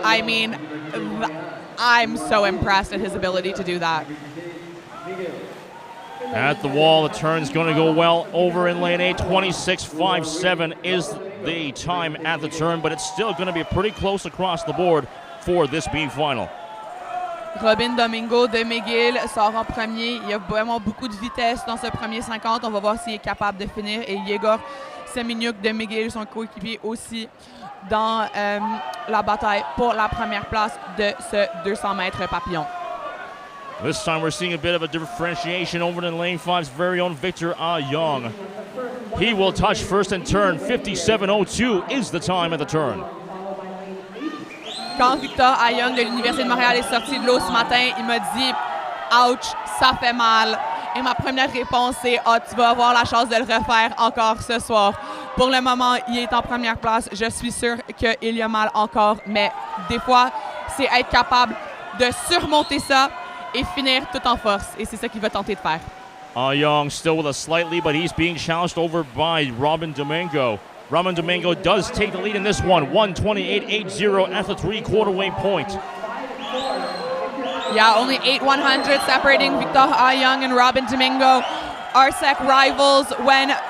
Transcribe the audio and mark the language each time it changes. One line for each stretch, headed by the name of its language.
English: I mean, I'm so impressed at his ability to do that. At the wall, the turn's going to go well over in lane 8. 26.57 is the time at the turn, but it's still going to be pretty close across the board for this B final.
French: Robin Domingo de McGill sort en premier. Il y a vraiment beaucoup de vitesse dans ce premier 50. On va voir s'il est capable de finir. Et Yegor Semeniuk de McGill, son coéquipier aussi, dans la bataille pour la première place de ce 200 mètres papillon.
English: This time we're seeing a bit of a differentiation over in lane 5's very own Victor Young. He will touch first and turn. 57.02 is the time at the turn.
French: Quand Victor Young de l'Université de Montréal est sorti de l'eau ce matin, il m'a dit « Ouch, ça fait mal ». Et ma première réponse est « Ah, tu vas avoir la chance de le refaire encore ce soir ». Pour le moment, il est en première place. Je suis sûre qu'il y a mal encore, mais des fois, c'est être capable de surmonter ça et finir tout en force. Et c'est ça qu'il va tenter de faire.
English: Young still with a slight lead, but he's being challenged over by Robin Domingo. Robin Domingo does take the lead in this one. 1:28.80 at the 3-quarter-way point. Yeah, only 8 100 separating Victor Young and Robin Domingo. RSEC rivals when